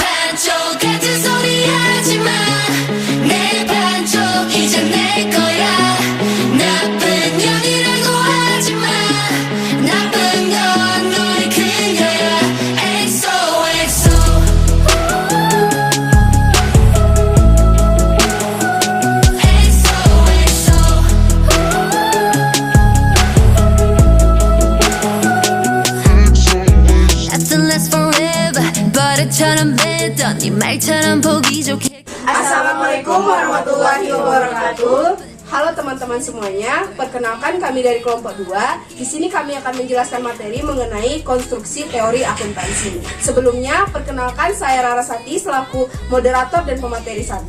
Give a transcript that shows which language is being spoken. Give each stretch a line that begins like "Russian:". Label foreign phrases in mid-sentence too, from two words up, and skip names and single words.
Korean: 반쪽 같은 소리 하지마 내 반쪽 이제 내 거야 나쁜 년이라고 하지마 나쁜 건 너의 그녀야 XOXO
English: Nothing lasts forever
Korean: 버릇처럼 뱉던 네 말처럼 보기 좋게
Arabic: السلام عليكم ورحمة الله وبركاته.
Indonesian: Halo teman-teman semuanya, perkenalkan kami dari kelompok 2. Di sini kami akan menjelaskan materi mengenai konstruksi teori akuntansi. Sebelumnya, perkenalkan saya Rarasati selaku moderator dan pemateri 1.